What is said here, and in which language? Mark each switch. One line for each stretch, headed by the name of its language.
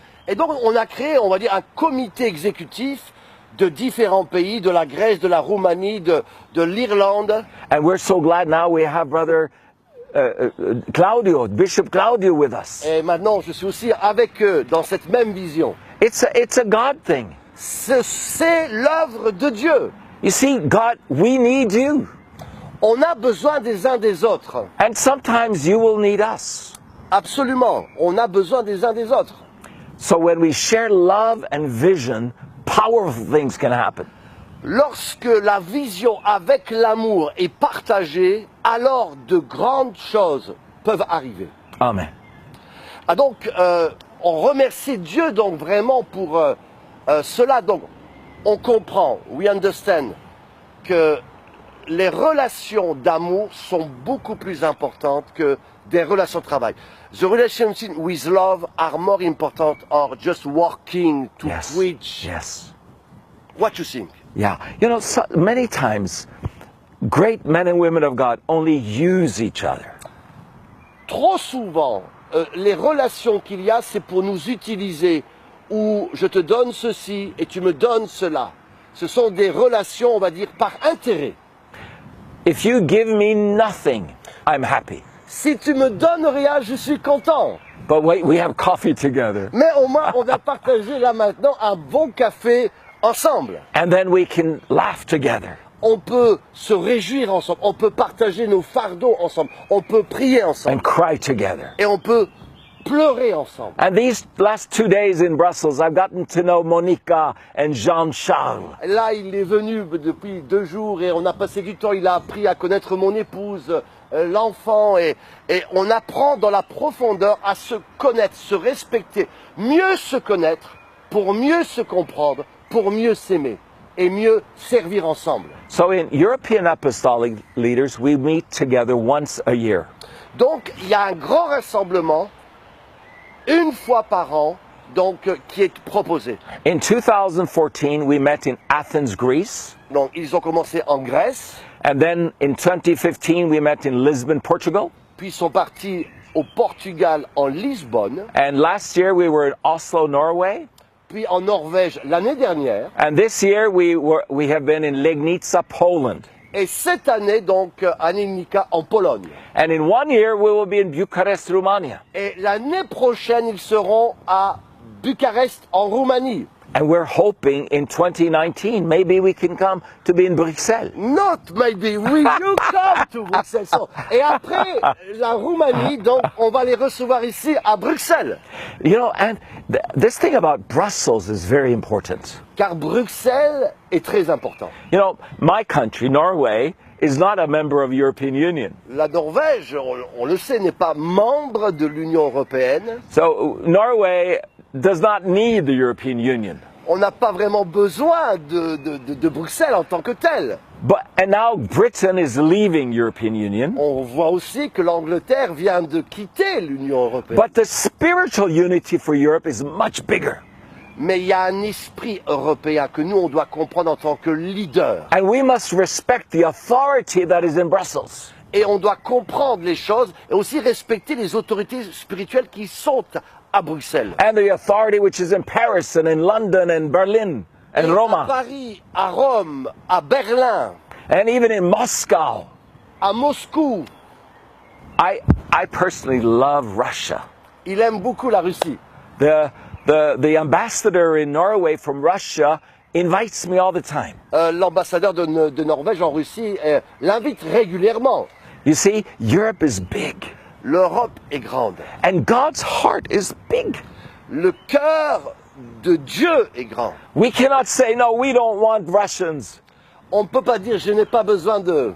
French: Et donc on a créé, on va dire, un comité exécutif de différents pays, de la Grèce, de la Roumanie, de l'Irlande.
English: And we're so glad now we have Brother Claudio, Bishop Claudio with us.
French: Et maintenant, je suis aussi avec eux dans cette même vision.
English: It's a God thing.
French: C'est l'œuvre de Dieu.
English: You see, God, we need you.
French: On a besoin des uns des autres.
English: And sometimes you will need us.
French: Absolument. On a besoin des uns des autres.
English: So when we share love and vision, powerful things can happen.
French: Lorsque la vision avec l'amour est partagée, alors de grandes choses peuvent arriver.
English: Amen.
French: Ah donc, on remercie Dieu donc vraiment pour cela. Donc, on comprend,
English: we understand,
French: que les relations d'amour sont beaucoup plus importantes que des relations de travail.
English: The relationships with love are more important or just working to Yes. preach. Yes. What you think? Yeah. You know, so many times, great men and women of God only use each other.
French: Trop souvent, les relations qu'il y a, c'est pour nous utiliser, ou je te donne ceci et tu me donnes cela. Ce sont des relations, on va dire, par intérêt.
English: If you give me nothing, I'm happy.
French: Si tu me donnes rien, je suis content.
English: But wait, we have coffee together.
French: Mais au moins, on a partagé là maintenant un bon café ensemble.
English: And then we can laugh together.
French: On peut se réjouir ensemble, on peut partager nos fardeaux ensemble, on peut prier ensemble
English: And cry together.
French: et on peut pleurer ensemble.
English: And these last 2 days in Brussels, I've gotten to know Monica and Jean-Charles.
French: Là, il est venu depuis 2 jours et on a passé du temps, il a appris à connaître mon épouse, l'enfant et on apprend dans la profondeur à se connaître, se respecter, mieux se connaître pour mieux se comprendre, pour mieux s'aimer et mieux servir ensemble.
English: So in European Apostolic Leaders, we meet together once a year.
French: Donc, il y a un grand rassemblement, une fois par an, donc, qui est proposé.
English: In 2014, we met in Athens, Greece.
French: Donc, ils ont commencé en Grèce,
English: And then in 2015, we met in Lisbon, Portugal.
French: puis ils sont partis au Portugal, en Lisbonne,
English: And last year we were in Oslo, Norway.
French: puis en Norvège l'année dernière.
English: And this year we have been in Legnica, Poland.
French: Et cette année, donc, à Nilnica, en Pologne.
English: And in 1 year we will be in Bucharest, Romania.
French: Et l'année prochaine, ils seront à Bucarest, en Roumanie.
English: And we're hoping in 2019 maybe we can come to be in Bruxelles. Not maybe, will you come to Bruxelles?
French: So, et après la Roumanie, donc, on va les recevoir ici à Bruxelles.
English: You know, and this thing about Brussels is very important.
French: Car Bruxelles est très important.
English: You know, my country, Norway, is not a member of the European Union.
French: La Norvège, on le sait, n'est pas membre de l'Union européenne.
English: So Norway does not need the European Union.
French: On n'a pas vraiment besoin de Bruxelles en tant que tel.
English: And now Britain is leaving European Union.
French: On voit aussi que l'Angleterre vient de quitter l'Union européenne.
English: But the spiritual unity for Europe is much bigger.
French: Mais il y a un esprit européen que nous, on doit comprendre en tant que leader.
English: And we must respect the authority that is in Brussels.
French: Et on doit comprendre les choses et aussi respecter les autorités spirituelles qui sont à Bruxelles.
English: And the authority which is in Paris and in London and Berlin and
French: Et à
English: Roma.
French: Paris, à Rome, à Berlin,
English: And even in Moscow.
French: à Moscou.
English: I personally love Russia.
French: Il aime beaucoup la Russie.
English: The ambassador in Norway from Russia invites me all the time.
French: L'ambassadeur de Norvège en Russie l'invite régulièrement.
English: You see, Europe is big.
French: L'Europe est grande.
English: And God's heart is big.
French: Le cœur de Dieu est grand.
English: We cannot say, no, we don't want Russians.
French: On ne peut pas dire je n'ai pas besoin de.